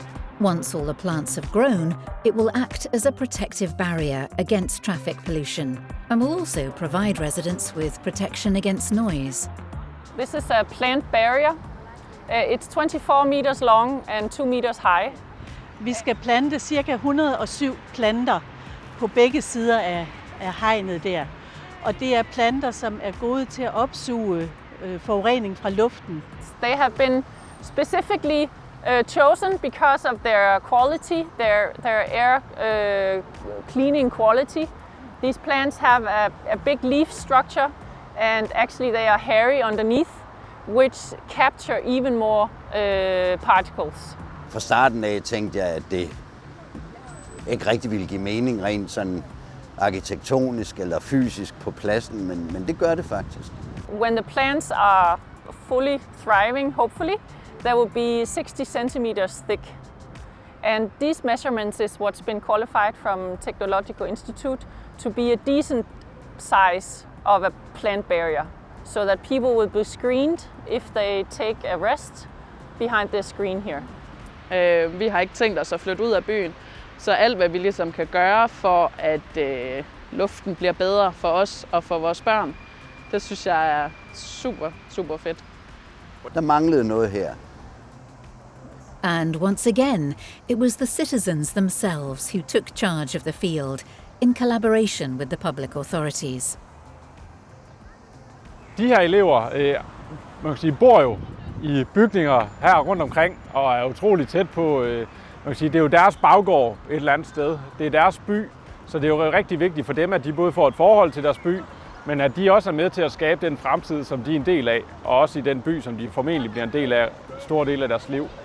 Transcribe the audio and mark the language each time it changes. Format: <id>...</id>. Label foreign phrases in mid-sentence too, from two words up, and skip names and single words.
<en>Once all the plants have grown, it will act as a protective barrier against traffic pollution and will also provide residents with protection against noise. This is a plant barrier. It's 24 meters long and 2 meters high.</en> <da>Vi skal plante cirka 107 planter på begge sider af hegnet der. Og det er planter, som er gode til at opsuge forurening fra luften.</da> <en>They have been specifically chosen because of their quality, their air cleaning quality. These plants have a big leaf structure, and actually they are hairy underneath, which capture even more particles.</en> <da>Fra starten af tænkte jeg, at det ikke rigtig ville give mening rent sådan arkitektonisk eller fysisk på pladsen, men det gør det faktisk.</da> <en>When the plants are fully thriving, hopefully, they will be 60 centimeters thick. And these measurements is what's been qualified from Technological Institute to be a decent size of a plant barrier, so that people will be screened if they take a rest behind this screen here.</en> <da>Vi har ikke tænkt os at flytte ud af byen, så alt hvad vi ligesom kan gøre for at luften bliver bedre for os og for vores børn, det synes jeg er super fedt. Der manglede noget her.</da> <en>And once again, it was the citizens themselves who took charge of the field in collaboration with the public authorities.</en> <da>De her elever man kan sige, bor jo i bygninger her rundt omkring og er utroligt tæt på, man kan sige, det er jo deres baggård et eller andet sted. Det er deres by, så det er jo rigtig vigtigt for dem, at de både får et forhold til deres by, men at de også er med til at skabe den fremtid, som de er en del af, og også i den by, som de formentlig bliver en del af, stor del af deres liv.</da>